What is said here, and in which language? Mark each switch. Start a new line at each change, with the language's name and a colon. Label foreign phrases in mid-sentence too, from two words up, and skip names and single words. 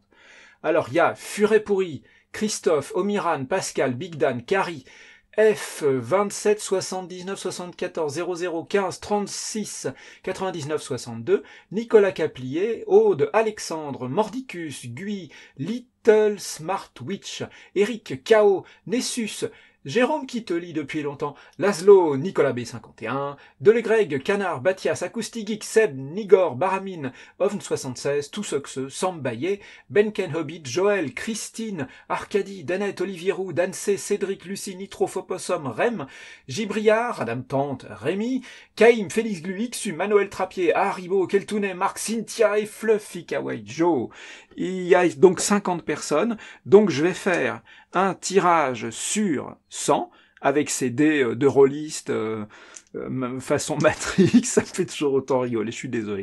French: Alors, il y a Furet Pourri, Christophe, Omiran, Pascal, Big Dan, Carrie, F, 27, 79, 74, 00, 15, 36, 99, 62, Nicolas Caplier, Aude, Alexandre, Mordicus, Guy, Little Smart Witch, Eric, K.O., Nessus, Jérôme qui te lit depuis longtemps, Laszlo, Nicolas B51, Delegreg, Canard, Batias, Acoustic, Seb, Nigor, Baramine, Ovn76, Toussoxe, Sambaye, Benken Hobbit, Joël, Christine, Arcadie, Danette, Olivier Roux, Dansé, Cédric, Lucie, Nitrofopossum, Rem, Gibriard, Adam Tante, Rémi, Caïm, Félix Gluix, Manoël Trappier, Haribo, Keltounet, Marc, Cynthia et Fluffy Kawaii Joe. Il y a donc 50 personnes, donc je vais faire un tirage sur 100 avec ces dés de rôliste façon Matrix, ça me fait toujours autant rigoler, je suis désolé.